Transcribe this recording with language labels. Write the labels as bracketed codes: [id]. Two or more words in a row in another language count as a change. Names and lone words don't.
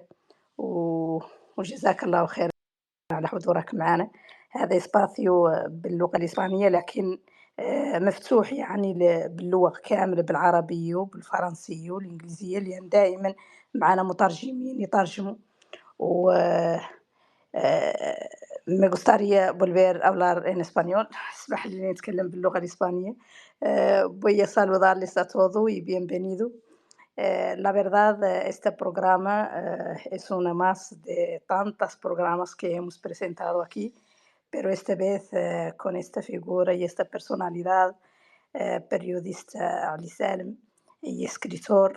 [ar] وجزاك الله خير على حضورك معنا. هذا إسباسيو باللغة الإسبانية، لكن مفتوح يعني باللغة كاملة، بالعربية وبالفرنسية والإنجليزية، لأن دائما معنا مترجمين يترجموا. [es] و me gustaría volver a hablar en español. [ar] اسمح لي نتكلم باللغة الإسبانية. [es] Voy a saludarles a todos y bienvenido. La verdad, este programa es uno más de tantos programas que hemos presentado aquí, pero esta vez con esta figura y esta personalidad, periodista Ali Salem y escritor.